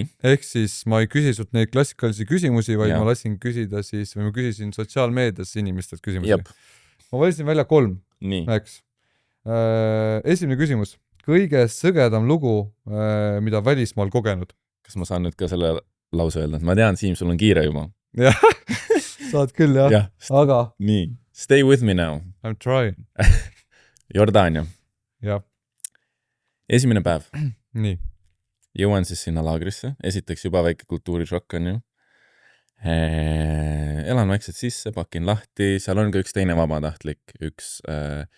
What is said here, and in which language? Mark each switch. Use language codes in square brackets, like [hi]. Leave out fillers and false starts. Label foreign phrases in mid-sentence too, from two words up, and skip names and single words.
[et] Ehk siis ma ei küsi sult neid klassikalisi küsimusi, vaid ma lasin küsida siis, või ma küsisin sotsiaalmeedias inimestelt küsimusi. Jep. Ma valisin välja 3. Nii. Eks. Esimene küsimus. Kõige sõgedam lugu, mida välismaal kogenud? Kas ma saan nüüd ka selle lause öelda? Ma tean, Siim, sul on kiire juba. Jah, saad küll, jah. Aga... Nii. [en] Stay with me now. I'm trying. [et] Jordaania. Jah. Esimene päev. Nii. Jõuan siis sinna laagrisse. Esiteks juba väike kultuurishokk on ju. Elan vaikselt sisse, pakin lahti. Seal on ka üks teine vabatahtlik.